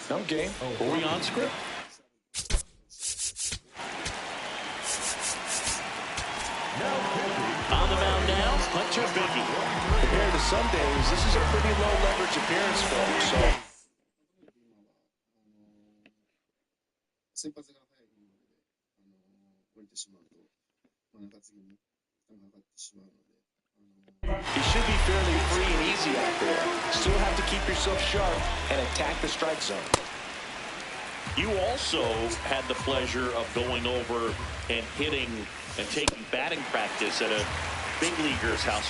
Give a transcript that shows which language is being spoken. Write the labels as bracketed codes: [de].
[en] I'm game. Are we on script? On the mound now, Hunter Biggie. Compared to some days, this is a pretty low leverage appearance for him. So [ja] 先発が早いので、降りてしまうと、中継ぎに負担がかかってしまうので。 [en] He should be fairly free and easy out there. Still have to keep yourself sharp and attack the strike zone. You also had the pleasure of going over and hitting and taking batting practice at a big leaguer's house.